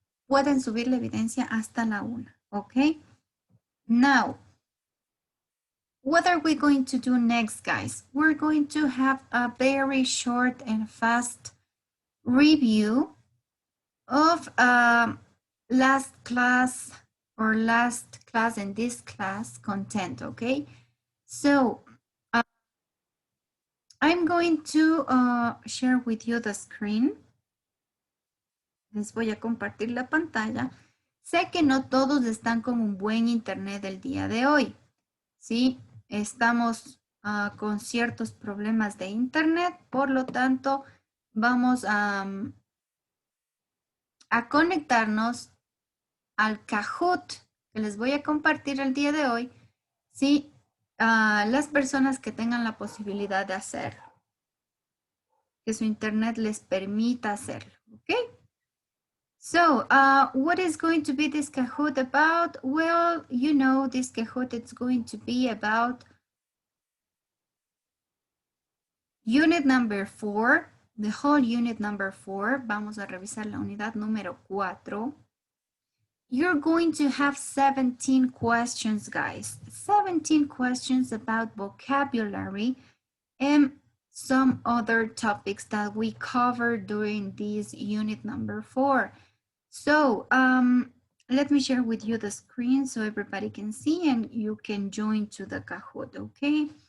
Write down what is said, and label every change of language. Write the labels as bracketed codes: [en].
[es] Pueden subir la evidencia hasta la 1. [en] Okay. Now, what are we going to do next, guys? We're going to have a very short and fast review of last class and this class content, okay? So I'm going to share with you the screen. [es] Les voy a compartir la pantalla. Sé que no todos están con un buen internet el día de hoy. ¿Sí? Estamos con ciertos problemas de internet, por lo tanto, vamos a conectarnos al Kahoot que les voy a compartir el día de hoy. ¿Sí? Las personas que tengan la posibilidad de hacerlo, que su internet les permita hacerlo. ¿Ok? [en] So, what is going to be this Kahoot about? Well, you know, this Kahoot is going to be about unit number 4, the whole unit number 4. [es] Vamos a revisar la unidad número 4. [en] You're going to have 17 questions, guys. 17 questions about vocabulary and some other topics that we covered during this unit number 4. So let me share with you the screen so everybody can see and you can join to the Kahoot, okay?